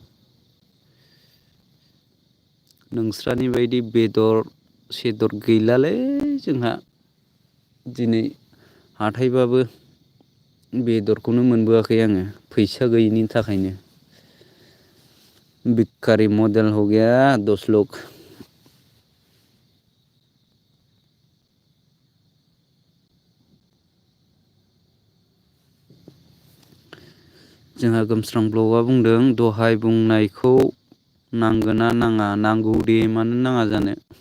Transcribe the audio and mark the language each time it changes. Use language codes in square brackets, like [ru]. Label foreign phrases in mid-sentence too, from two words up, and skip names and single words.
[brx] नोंस्रानि बायदि बेदर सेदर गैलालै जोंहा दिनै हाथायबाबो बेदरखौनो मोनबोआखै आङो फैसा गैयिनि थाखायनो। [hi] भिखारि मडेल हो गया दोस्त लोग। [brx] जोंहा गोमस्रां ब्लगआ बुंदों दहाय बुंनायखौ नांगोना नाङा नांगौ दे मानो नाङा जानो।